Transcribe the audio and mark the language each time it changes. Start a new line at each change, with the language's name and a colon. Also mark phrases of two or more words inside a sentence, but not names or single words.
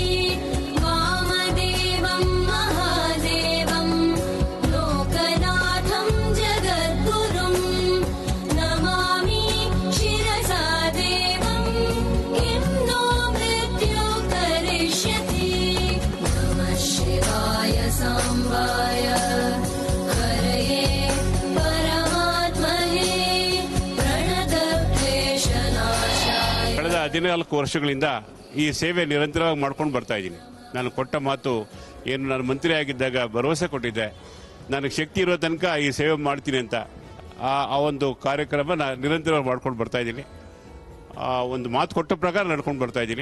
Sanskrit: वामदेवं महादेवं लोकनाथं जगद्गुरुं नमामि शिरसा देवं किं नो मृत्यु करिष्यति शिवाय सांबाय हरये परमात्मने प्रणतक्लेशनाशाय.
Kannada: ಕಳೆದ 14 ವರ್ಷಗಳಿಂದ ಈ ಸೇವೆ ನಿರಂತರವಾಗಿ ಮಾಡ್ಕೊಂಡು ಬರ್ತಾ ಇದ್ದೀನಿ. ನಾನು ಕೊಟ್ಟ ಮಾತು ಏನು, ನಾನು ಮಂತ್ರಿ ಆಗಿದ್ದಾಗ ಭರವಸೆ ಕೊಟ್ಟಿದ್ದೆ, ನನಗೆ ಶಕ್ತಿ ಇರೋ ತನಕ ಈ ಸೇವೆ ಮಾಡ್ತೀನಿ ಅಂತ. ಆ ಒಂದು ಕಾರ್ಯಕ್ರಮ ನಾನು ನಿರಂತರವಾಗಿ ಮಾಡ್ಕೊಂಡು ಬರ್ತಾ ಇದ್ದೀನಿ. ಒಂದು ಮಾತು ಕೊಟ್ಟ ಪ್ರಕಾರ ನಡ್ಕೊಂಡು ಬರ್ತಾ ಇದ್ದೀನಿ.